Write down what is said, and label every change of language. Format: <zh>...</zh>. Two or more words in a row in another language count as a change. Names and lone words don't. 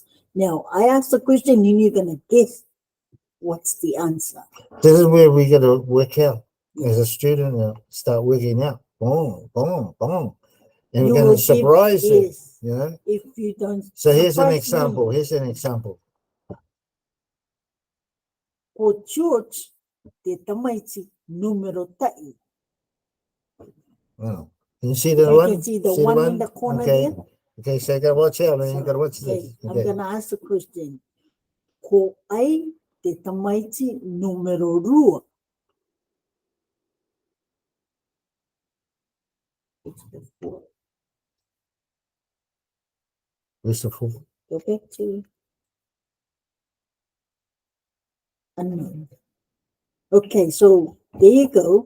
<en>Now, I ask the question and you're going to guess what's the answer. This is where we got to work out as a student, start working out. Boom, boom, boom. And we're going to surprise it, If you don't. So here's an example. Here's an example.</en> <mi>Ko George, te tamaiti numero tai.</mi> <en>Oh. Can you see the You one? can see the one in the corner okay. there. Okay, so you gotta watch out, man. You So, gotta watch okay, this. I'm Okay. gonna ask the question.</en> <mi>Ko ai te tamaiti numero rua.</mi> <en>It's the four. Where's the four? Go back to unknown. Okay, so there you go.</en>